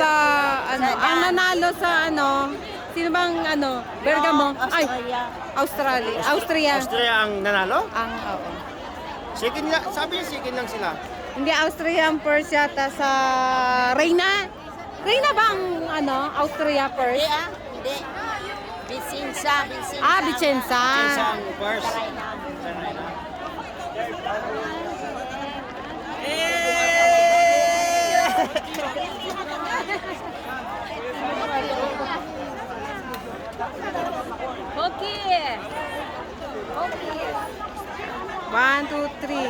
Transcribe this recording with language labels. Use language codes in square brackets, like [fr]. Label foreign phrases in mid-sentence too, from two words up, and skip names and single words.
[tl] sa ang nanalo sa sino bang Bergamo? Ay, Australia. Austria. Austria ang nanalo? Oo. Second lang, sabi niya second lang sila. Hindi, Austrian first yata sa Reyna. Reyna ba ang Austria first? Hindi, Hindi. Vicenza. Ah, Vicenza. Isang first. Okay. 1, 2, 3.